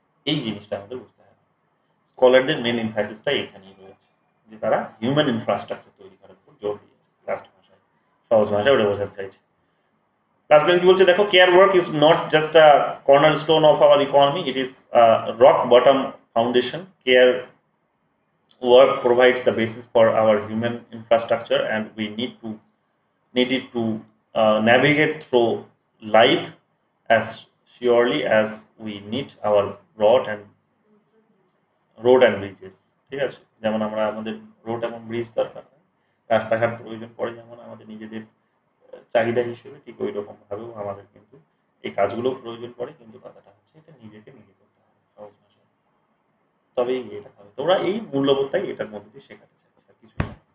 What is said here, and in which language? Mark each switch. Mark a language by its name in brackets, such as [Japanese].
[Bangla] এই জিনিসটা আমাদের বুঝতে হবে। স্কলারদের মেন এমফাসিসটা এখানেই রয়েছে যে তারা হিউম্যান ইনফ্রাস্ট্রাকচার তৈরি করার উপর জোর দিয়েছে, লাস্ট ভাষায় সহজ ভাষায় ওটা বোঝাতে চাইছে। লাস্ট লাইন কি বলছে দেখো, [English] Care work is not just a cornerstone of our economy, it is rock bottom foundation. Care work provides the basis for our human infrastructure, and we need it to navigate through life as surely as we need our road and bridges. [Bangla] ঠিক আছে, যেমন আমরা আমাদের road এবং bridge দরকার হয়, রাস্তাঘাট প্রয়োজন পড়ে যেমন আমাদের নিজেদের চাহিদা হিসেবে, ঠিক ওই রকম ভাবেও আমাদের কিন্তু এই কাজগুলো প্রয়োজন পড়ে, কিন্তু কথাটা হচ্ছে এটা নিজেকে নিজে করতে হবে সহজ ভাষায়, তবেই এটা হবে। তোমরা এই মূল্যবোধটাই এটার মধ্যে দিয়ে শেখাতে চাইছি, আর কিছু না।